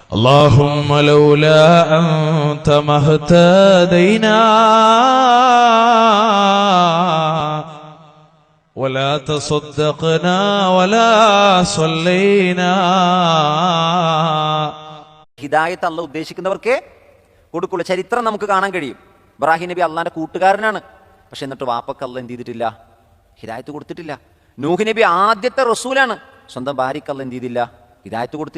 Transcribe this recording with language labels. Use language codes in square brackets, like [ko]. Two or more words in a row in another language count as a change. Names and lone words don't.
[ar] اللهم لولا أنت ما اهتدينا ولا تصدقنا ولا صلينا. [ml] ഹിദായത്ത് അല്ലാഹ് ഉദ്ദേശിക്കുന്നവർക്ക് കൊടുക്കുള്ള ചരിത്രം നമുക്ക് കാണാൻ കഴിയും. ഇബ്രാഹിം നബി അള്ളാന്റെ കൂട്ടുകാരനാണ്. പക്ഷെ എന്നിട്ട് വാപ്പക്ക് അല്ലാഹ് എന്ത് ചെയ്തിട്ടില്ല? ഹിദായത്ത് കൊടുത്തിട്ടില്ല. നൂഹ് നബി ആദ്യത്തെ റസൂലാണ്. സ്വന്തം ഭാര്യക്ക് അല്ലാഹ് എന്ത് ചെയ്തില്ല? ഹിദായത്ത് കൊടുത്തില്ല.